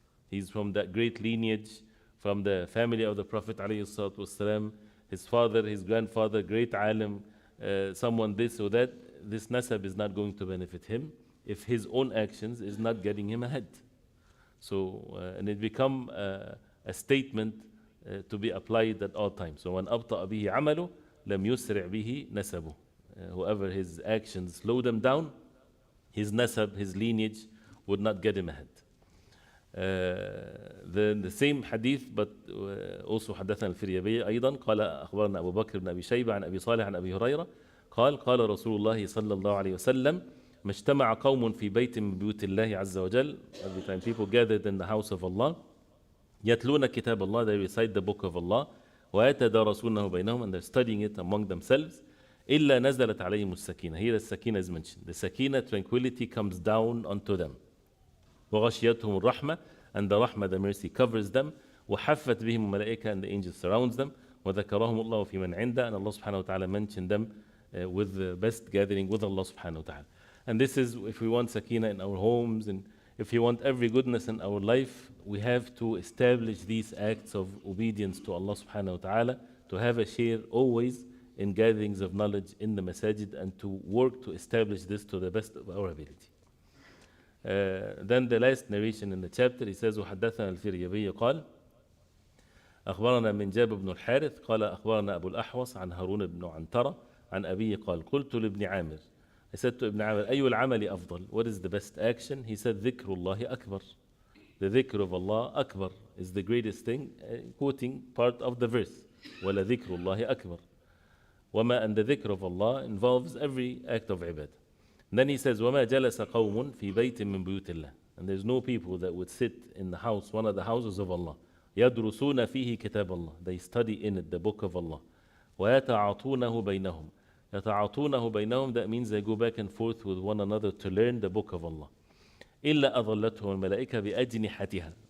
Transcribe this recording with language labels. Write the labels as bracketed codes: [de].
[en] He's from that great lineage, from the family of the Prophet ﷺ, his father, his grandfather, great alim, someone this or that. This nasab is not going to benefit him if his own actions is not getting him ahead. So, and it become a statement to be applied at all times. So, when [ar] أبطأ به عمله لم يسرع به نسبه. [en] Whoever his actions slow them down, his nasab, his lineage, would not get him ahead. The same hadith, but also [ar] حدثنا الفريابي أيضا قال أخبرنا أبو بكر بن أبي شيبة عن أبي صالح عن أبي هريرة قال رسول الله صلى الله عليه وسلم ما اجتمع قوم في بيت من بيوت الله عز وجل. [en] Every time people gathered in the house of Allah, [ar] يتلون كتاب الله, [en] they recite the book of Allah, [ar] ويتدارسونه بينهم, [en] and they're studying it among themselves, [ar] إلا نزلت عليهم السكينة. [en] Here the sakina is mentioned. The sakina, tranquility, comes down onto them. [ar] وغشيتهم الرحمة, [en] and the rahmah, the mercy, covers them. [ar] وحفت بهم الملائكة, [en] and the angels surrounds them. [ar] وذكرهم الله في من عنده, [en] and Allah subhanahu wa ta'ala mentioned them with the best gathering with Allah subhanahu wa ta'ala. And this is if we want sakina in our homes, and if we want every goodness in our life, we have to establish these acts of obedience to Allah subhanahu wa ta'ala, to have a share always in gatherings of knowledge in the masajid, and to work to establish this to the best of our ability. Then the last narration in the chapter, he says [ar] وحدثنا الفريابي قال أخبرنا من جاب بن الحارث قال أخبرنا أبو الأحوص عن هارون بن عنترة عن أبيه قال قلت لابن عامر, [en] I said to Ibn Amr, [ar] أي العمل أفضل? [en] What is the best action? He said, [ar] ذكر الله أكبر. [en] The dhikr of Allah akbar is the greatest thing, quoting part of the verse. [ar] وَلَذِكْرُ اللَّهِ أكبر. [en] وَمَا, and the dhikr of Allah involves every act of ibadah. And then he says, [ar] وَمَا جَلَسَ قَوْمٌ فِي بَيْتٍ مِّن بُيُوتِ اللَّهِ. [en] And there's no people that would sit in the house, one of the houses of Allah. [ar] يَدْرُسُونَ فِيهِ كِتَابَ اللَّهِ. [en] They study in it the book of Allah. [ar] وَيَتَعَاطُونَهُ بَيْنَهُمْ. يَتَعَاطُونَهُ بَيْنَهُم, [en] that means they go back and forth with one another to learn the book of Allah. [ar] إِلَّا أَظَلَّتْهُمُ الْمَلَائِكَةُ بِأَجْنِحَتِهَا.